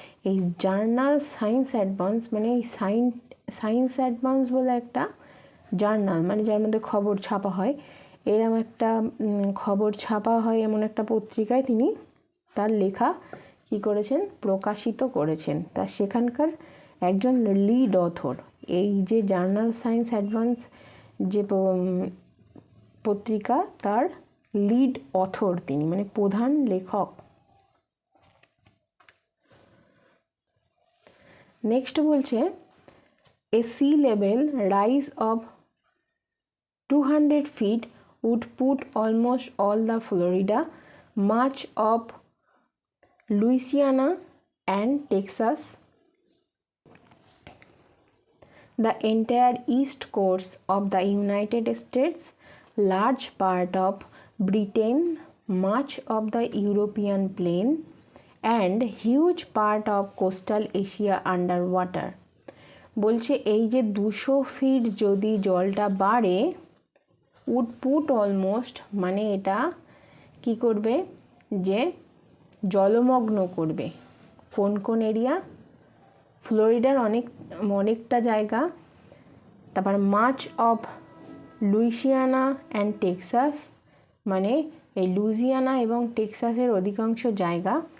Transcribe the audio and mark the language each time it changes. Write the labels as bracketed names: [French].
[Bangla] এই journal science advance মানে এই সায়েন্স অ্যাডভান্স বলে একটা জার্নাল, মানে যার মধ্যে খবর ছাপা হয়, এরম একটা খবর ছাপা হয় এমন একটা পত্রিকায় তিনি তার লেখা কী করেছেন, প্রকাশিত করেছেন। তা সেখানকার একজন লিড অথর, এই যে জার্নাল সায়েন্স অ্যাডভান্স যে পত্রিকা, তার লিড অথর তিনি, মানে প্রধান লেখক। নেক্সট বলছে, [English] A sea level rise of 200 feet would put almost all the Florida, much of Louisiana and Texas, the entire east coast of the United States, large part of Britain, much of the European plain, and huge part of coastal Asia underwater. [Bangla] বলছে এই যে 200 fit যদি জলটা বাড়ে, would put almost মানে এটা কি করবে, যে জলমগ্ন করবে কোন কোন এরিয়া, ফ্লোরিডার অনেকটা জায়গা, তারপর much of Louisiana and Texas, মানে এই লুইজিয়ানা এবং টেক্সাসের অধিকাংশ জায়গা,